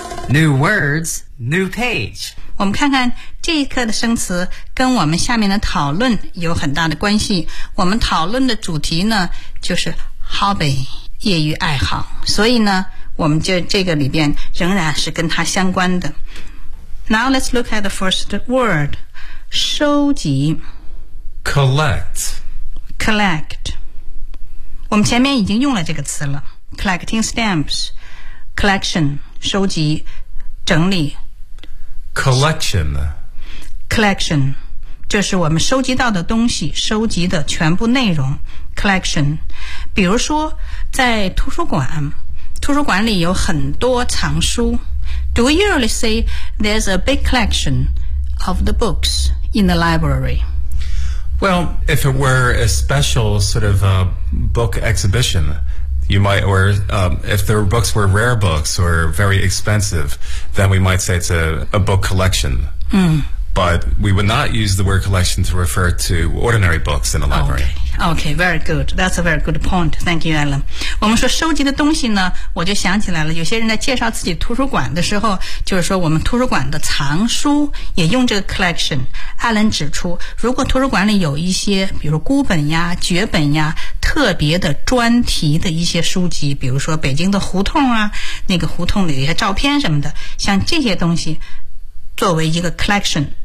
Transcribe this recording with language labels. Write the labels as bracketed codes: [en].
[en] New words, new page. [zh] 我们看看这一课的生词跟我们下面的讨论有很大的关系。我们讨论的主题呢就是 hobby, 业余爱好。所以呢我们就这个里边仍然是跟它相关的。 [en] Now let's look at the first word, 收集 Collect. Collect. [zh] 我们前面已经用了这个词了 [en] Collecting stamps, collection, [zh] 收集整理 [en] Collection. [zh] Collection, 就是我们收集到的东西收集的全部内容 Collection. 比如说在图书馆里有很多藏书 [en] Do we usually say there's a big collection of the books in the library? Well, if it were a special sort of a book exhibition, you might, or if the books were rare books or very expensive, then we might say it's a book collection. Mm. But we would not use the word collection to refer to ordinary books in a library. Okay, very good. That's a very good point. Thank you, Alan. [zh] 我们说收集的东西呢，我就想起来了。有些人在介绍自己图书馆的时候，就是说我们图书馆的藏书也用这个 collection。 Alan 指出，如果图书馆里有一些，比如孤本呀、绝本呀、特别的专题的一些书籍，比如说北京的胡同啊，那个胡同里的一些照片什么的，像这些东西，作为一个 collection。